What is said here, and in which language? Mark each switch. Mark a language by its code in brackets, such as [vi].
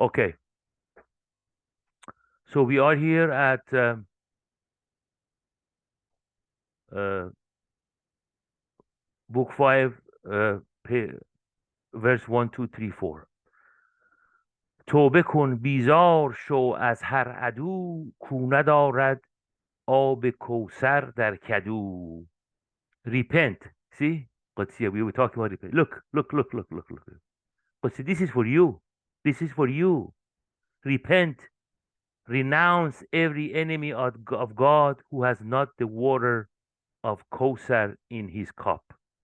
[en] Okay, so we are here at uh, book 5, verse 1, 2, 3, 4. [fa] توبه کن بیزار شو از هر عدو کو ندارد آب کوثر در کدو. [en] Repent. See? Qudsiyeh, we were talking about repent. Look. Qudsiyeh, this is for you. This is for you. Repent. Renounce every enemy of God who has not the water of Kosar in his cup.